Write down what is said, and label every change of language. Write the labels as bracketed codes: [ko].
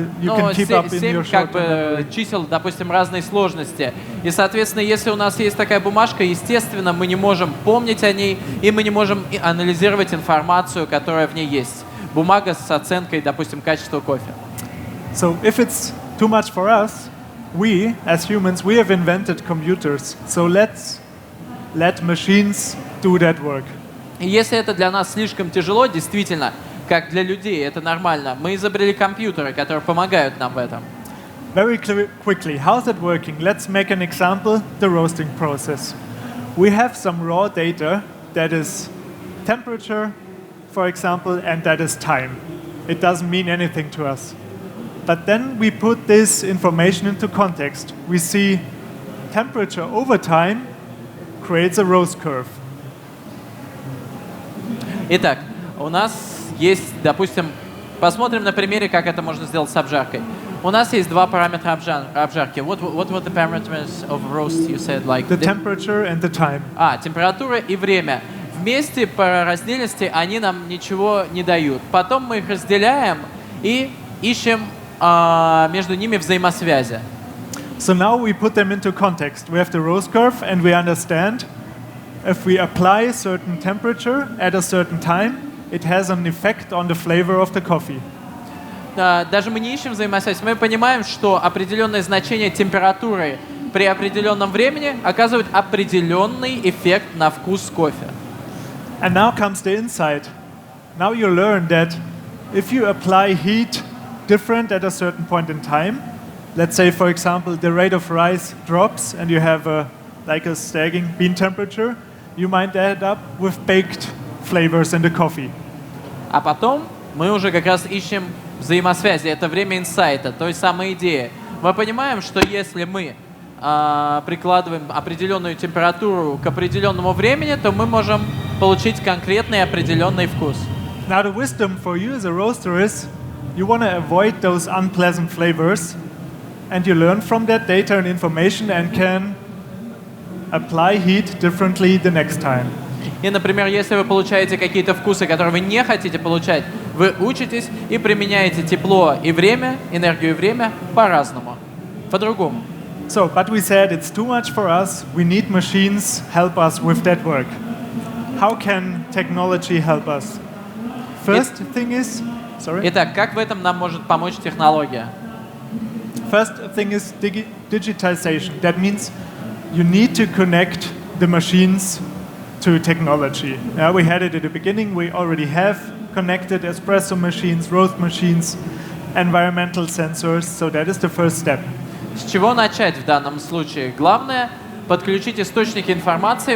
[en] You can keep up in your short memory. [ru] Чисел, допустим, разной сложности. И, соответственно, если у нас есть такая бумажка, естественно, мы не можем помнить о ней, и мы не можем анализировать информацию, которая в ней есть. Бумага с оценкой, допустим, качества кофе. [en] So if it's too much for us, we, as humans, we have invented computers. So let's let machines do that work. [ru] И если это для нас слишком тяжело, действительно, как для людей, это нормально, мы изобрели компьютеры, которые помогают нам в этом. [en] Very quickly, how's it working? Let's make an example, the roasting process. We have some raw data that is temperature, for example, and that is time. It doesn't mean anything to us. But then we put this information into context. We see temperature over time creates a roast curve. [ru] Итак, у нас есть, допустим, посмотрим на примере, как это можно сделать с обжаркой. У нас есть два параметра обжарки. [en] What were the parameters of roast you said? Like The temperature and the time. [ru] температура и время. Вместе по раздельности они нам ничего не дают. Потом мы их разделяем и ищем между ними взаимосвязи. [en] So now we put them into context. We have the roast curve and we understand if we apply a certain temperature at a certain time, it has an effect on the flavor of the coffee. [ru] Даже мы не ищем взаимосвязь. Мы понимаем, что определенное значение температуры при определенном времени оказывает определенный эффект на вкус кофе. [en] And now comes the insight. Now you learn that if you apply heat different at a certain point in time, let's say, for example, the rate of rise drops and you have a sagging bean temperature, you might end up with baked flavors in the coffee. [ru] А потом мы уже как раз ищем взаимосвязи. Это время инсайта, той самой идеи. Мы понимаем, что если мы прикладываем определенную температуру к определенному времени, то мы можем получить конкретный определенный вкус. [en] Now the wisdom for you as a roaster is you want to avoid those unpleasant flavors, and you learn from that data and information and can apply heat differently the next time. [ru] И, например, если вы получаете какие-то вкусы, которые вы не хотите получать, вы учитесь и применяете тепло и время, энергию и время по-разному, по-другому. [en] So, but we said it's too much for us. We need machines help us with that work. How can technology help us? First thing is, [ru] Итак, как в этом нам может помочь технология? [en] First thing is digitization. That means you need to connect the machines to technology. We had it at the beginning. We already have connected espresso machines, roast machines, environmental sensors. So that is the first step. [ru] С чего начать в данном случае? Главное — подключить источники информации.